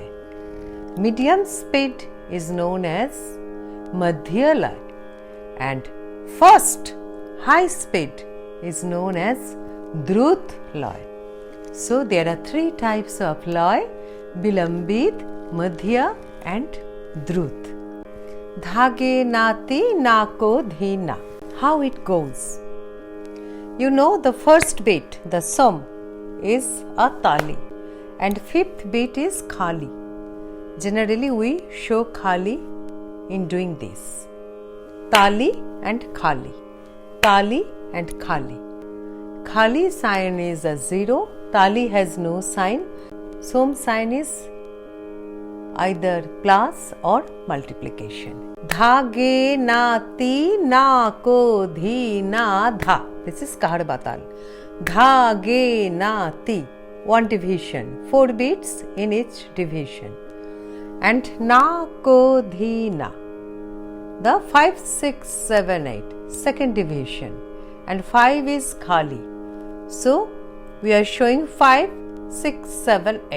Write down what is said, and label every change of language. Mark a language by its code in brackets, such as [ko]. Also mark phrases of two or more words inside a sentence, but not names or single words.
[en] Medium speed is known as [hi] madhya loy, [en] and fast, high speed is known as [hi] drut loy. [en] So there are 3 types of loy: vilambit, madhya and drut. Dhage nati nako dhina. How it goes? You know, the first beat, the sum, is a thali and 5th beat is khali. Generally we show khali in doing this. Thali and khali. Thali and khali. Khali sign is a 0. Thali has no sign. Sum sign is either plus or multiplication. Dhage nati nako dhina dha. This is Kaharwa Taal. Dhage nati. 1 division. 4 beats in each division. And nako dhina. The 5, 6, 7, 8. Second division. And 5 is khali. So we are showing 5, 6, 7, 8.